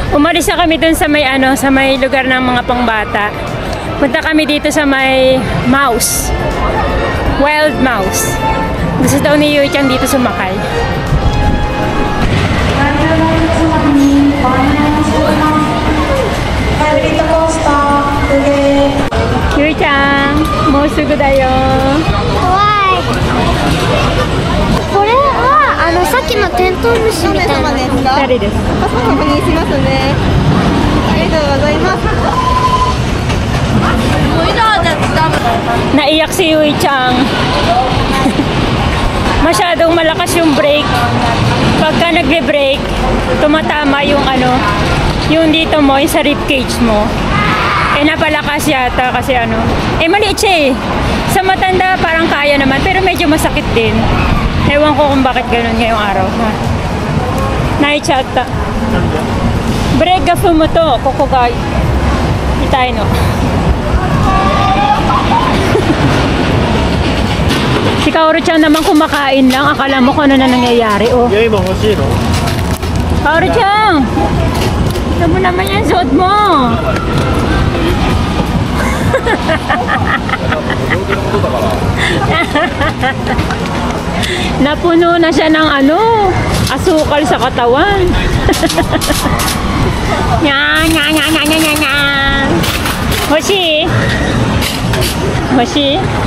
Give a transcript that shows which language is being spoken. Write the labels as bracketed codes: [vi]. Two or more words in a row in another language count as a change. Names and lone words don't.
[tl] Umalis na kami dun sa may sa may lugar ng mga pangbata. Punta kami dito sa may mouse. Wild mouse. Gusto daw ni Yui-chan dito sumakay. [ja] Yui-chan, moうすぐだよ。怖い。これはさっきのテントウムシみたいな。誰です。確認しますね。ありがとうございます。 [tl] Naiyak si Yui-chan. Masyadong malakas yung brake. Pagka nagbe-brake, tumatama yung yung dito mo, yung sa ribcage mo. Napalakas yata kasi maliit siya eh. Sa matanda parang kaya naman, pero medyo masakit din. Ewan ko kung bakit ganun ngayong araw. [ja] 泣いちゃった。ブレーキが踏むと、ここが痛いの. [tl] Si Kaoru-chan naman kumakain lang. Akala mo kung ano na nangyayari, oh. Yay mo, [ja] 欲しいの? [tl] Kaoru-chan! Ito mo naman yan, suot mo! Napuno na siya ng asukal sa katawan. Nya, nya, nya, nya, nya, nya, nya. [ja] 欲しい？欲しい?